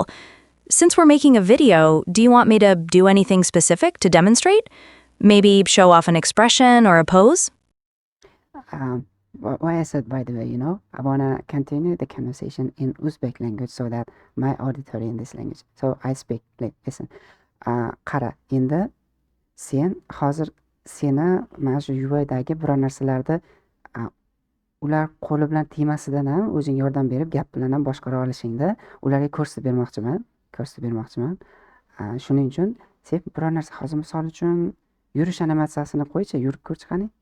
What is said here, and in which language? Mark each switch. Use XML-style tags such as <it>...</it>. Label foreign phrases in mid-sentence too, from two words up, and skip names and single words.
<en>Since we're making a video, do you want me to do anything specific to demonstrate? Maybe show off an expression or a pose? why I said, by the way, I want to continue the conversation in Uzbek language so that my auditory in this language. So I speak, like, listen.</en> <uz>Qara, endi sen hozir seni mana shu UI'dagi biror narsalarda ular qo'li bilan tegmasidan ham o'zing yordam berib gap bilan ham boshqara olishingda ularga ko'rsatib bermoqchiman. Shuning uchun sen biror narsa hozir misol uchun yurish animatsiyasini qo'ychi, yurib ko'rchi qani.</uz>